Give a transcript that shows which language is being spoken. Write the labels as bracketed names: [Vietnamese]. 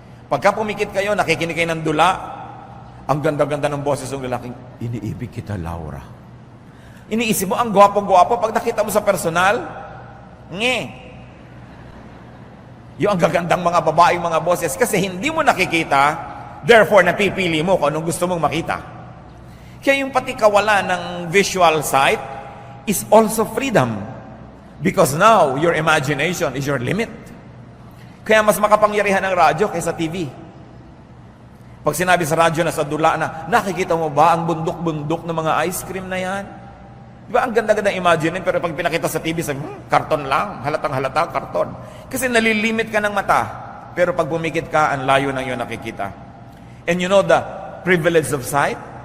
[Filipino] Pagka pumikit kayo, nakikinig kayo ng dula, ang ganda-ganda ng boses ng lalaking, iniibig kita, Laura. Iniisip mo, ang gwapo-gwapo, pag nakita mo sa personal, yung ang gagandang mga babaeng mga boses, kasi hindi mo nakikita, therefore napipili mo kung anong gusto mong makita. Kaya yung pati kawalan ng visual sight is also freedom. [English] Because now, your imagination is your limit. [Filipino] Kaya mas makapangyarihan ang radyo kaysa TV. Pag sinabi sa radyo na sa dula na, nakikita mo ba ang bundok-bundok ng mga ice cream na yan? Di ba ang ganda-ganda imagine, pero pag pinakita sa TV, sabi, karton lang, halatang-halata, karton. Kasi nalilimit ka ng mata. Pero pag bumikit ka, ang layo ng iyong nakikita. [English] And you know the privilege of sight?